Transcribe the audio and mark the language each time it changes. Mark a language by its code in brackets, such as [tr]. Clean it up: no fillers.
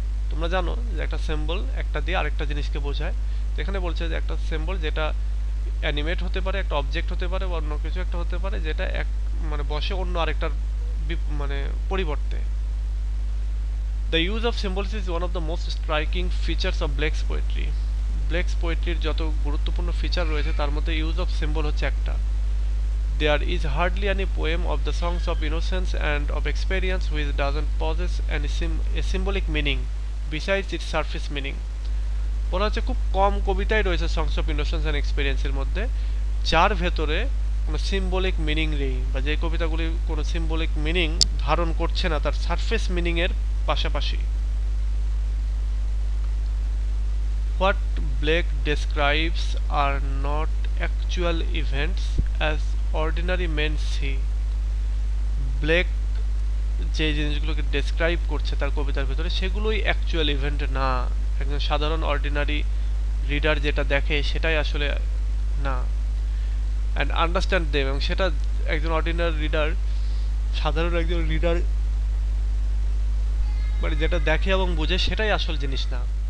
[bn] তোমরা জানো যে একটা সিম্বল একটা দিয়ে আরেকটা জিনিসকে বোঝায়। এখানে বলছে যে একটা সিম্বল যেটা অ্যানিমেট হতে পারে, একটা অবজেক্ট হতে পারে বা অন্য কিছু একটা হতে পারে যেটা এক মানে বসে অন্য আরেকটার মানে পরিবর্তে। [en] The use of symbols is one of the most striking features of Blake's poetry. [bn] ব্লেকস পোয়েট্রির যত গুরুত্বপূর্ণ ফিচার রয়েছে তার মধ্যে ইউজ অফ সিম্বল হচ্ছে একটা। [en] There is hardly any poem of the songs of innocence and of experience which doesn't possess a symbolic meaning besides its surface meaning. [bn] বলা হচ্ছে খুব কম কবিতাই রয়েছে সংস অফ ইনোসেন্স অ্যান্ড এক্সপিরিয়েন্সের মধ্যে যার ভেতরে কোনো সিম্বলিক মিনিং নেই, বা যে কবিতাগুলি কোনো সিম্বলিক মিনিং ধারণ করছে না তার সারফেস মিনিংয়ের পাশাপাশি। [en] What Blake describes are not actual events as ordinary men see. [bn] Blake যে জিনিসগুলোকে ডেসক্রাইব করছে তার কবিতার ভেতরে সেগুলোই অ্যাকচুয়াল ইভেন্ট না, একজন সাধারণ অর্ডিনারি রিডার যেটা দেখে সেটাই আসলে না। [en] and understand them, [bn] এবং সেটা একজন অর্ডিনারি রিডার, সাধারণ একজন রিডার মানে যেটা দেখে এবং বোঝে সেটাই আসল জিনিস না।